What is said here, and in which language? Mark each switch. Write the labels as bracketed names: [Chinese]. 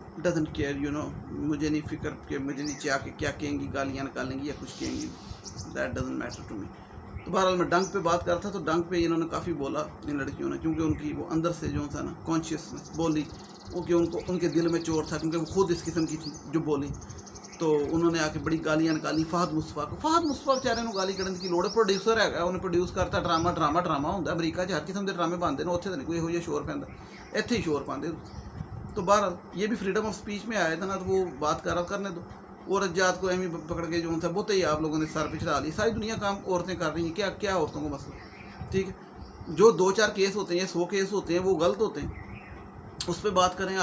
[English] doesn't care, you know, [Hindi] मुझे नहीं फिक्र कि मुझे नीचे आके क्या कहेंगी, गालियाँ निकालेंगी या कुछ कहेंगी, [English] That doesn't matter to me. [Hindi] तो बहरहाल मैं डंक पे बात कर रहा था, तो डंक पे इन्होंने काफ़ी बोला इन लड़कियों ने, क्योंकि उनकी वो अंदर से जो था ना कॉन्शियसनेस बोली वो कि उनको उनके दिल में चोर था, क्योंकि वो खुद इस किस्म की थी जो बोली। तो उन्होंने आके बड़ी गालियाँ निकाली फहद मुस्तफा को। [Punjabi] फहद मुस्तफा बेचारे ਨੂੰ गाली ਕੱਢਣ ਦੀ ਲੋੜ ਹੈ, ਪ੍ਰੋਡਿਊਸਰ ਹੈਗਾ, ਉਹਨੇ ਪ੍ਰੋਡਿਊਸ ਕਰਤਾ ਡਰਾਮਾ ਹੁੰਦਾ। ਅਮਰੀਕਾ 'ਚ ਹਰ ਕਿਸਮ ਦੇ ਡਰਾਮੇ ਬਣਦੇ ਨੇ, ਉੱਥੇ ਤਾਂ ਨਹੀਂ ਕੋਈ ਇਹੋ ਜਿਹਾ ਸ਼ੋਰ ਪੈਂਦਾ, ਇੱਥੇ ਹੀ ਸ਼ੋਰ ਪਾਉਂਦੇ। [Hindi] तो बहरहाल ये भी फ्रीडम ऑफ स्पीच में आया था ना, तो वो बात कर रहा करने दो। औरत जात को एम पकड़ के जो था बहुत ही आप लोगों ने सर पे चढ़ा ली। सारी दुनिया काम औरतें कर रही हैं, क्या क्या औरतों को मसला, ठीक है। जो 2-4 केस होते हैं, 100 केस होते हैं, वो गलत होते हैं, उस पर बात करें।